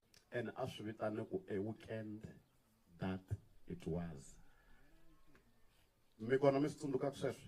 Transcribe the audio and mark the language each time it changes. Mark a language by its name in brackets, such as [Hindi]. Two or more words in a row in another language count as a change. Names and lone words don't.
[English] and [Tsonga] a swi vitane ku [English] a weekend that it was. [Tsonga] Mi kona mi swi tsundzuka sweswo?